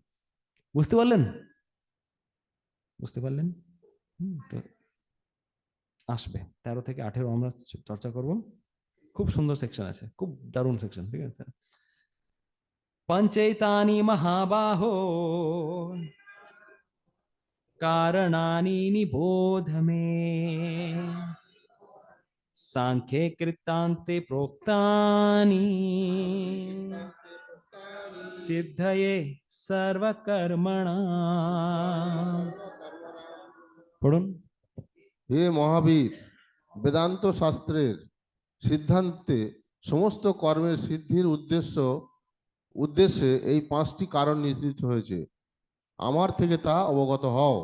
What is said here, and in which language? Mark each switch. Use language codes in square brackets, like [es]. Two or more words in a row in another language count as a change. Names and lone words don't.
[bn] বুঝতে পারলেন? বুঝতে পারলেন? তো আসবে 13 থেকে 18 আমরা চর্চা করব। খুব সুন্দর সেকশন আছে, খুব দারুণ সেকশন। ঠিক আছে, [sa] পঞ্চৈতানি মহাবাহো कारणानि निबोध मे, सांख्ये कृतान्ते प्रोक्तानि सिद्धये सर्वकर्मणाम्। [bn] पढ़ुन। হে মহাবীর, বেদান্ত শাস্ত্রের সিদ্ধান্তে সমস্ত কর্মের সিদ্ধির উদ্দেশ্যে এই 5টি কারণ নির্দিষ্ট হয়েছে, আমার থেকে তা অবগত হও।